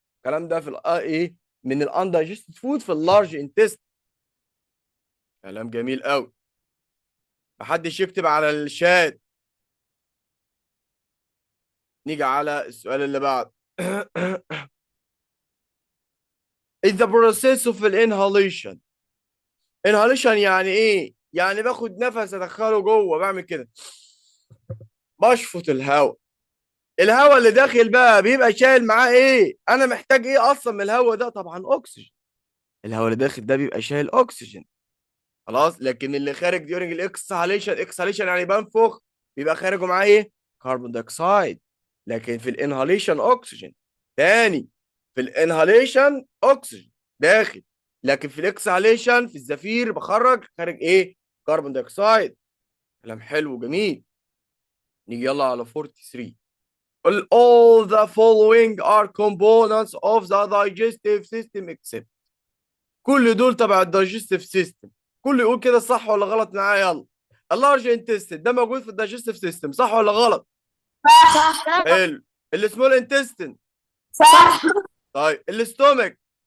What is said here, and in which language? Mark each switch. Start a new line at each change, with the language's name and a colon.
Arabic: الكلام ده في ايه؟ من الاندايجستد فود في اللارج انتستين. كلام جميل قوي. محدش يكتب على الشات. نيجي على السؤال اللي بعد.
English: in the process of inhalation.
Arabic: inhalation يعني ايه؟ يعني باخد نفس ادخله جوه، بعمل كده، بشفط الهواء. الهواء اللي داخل بقى بيبقى شايل معاه ايه؟ انا محتاج ايه اصلا من الهواء ده؟ طبعا اكسجين. الهواء اللي داخل ده بيبقى شايل اكسجين. خلاص، لكن اللي خارج during الاكسهاليشن، اكسهاليشن يعني بنفخ، بيبقى خارجه معاه ايه؟ كربون دايوكسيد. لكن في الانهاليشن اكسجين. تاني، في الانهاليشن اكسجين داخل، لكن في الاكسهاليشن في الزفير بخرج خارج ايه؟ كربون دايوكسيد. كلام حلو وجميل. نيجي يلا على 43.
English: all the following are components of the digestive system except.
Arabic: كل دول تبع الدايجستيف سيستم. كل يقول كده صح ولا غلط معايا؟ يلا. اللارج انتستين ده موجود في الدايجستيف سيستم، صح ولا غلط؟ صح. حلو. السمول انتستين؟ صح. طيب الاستومك؟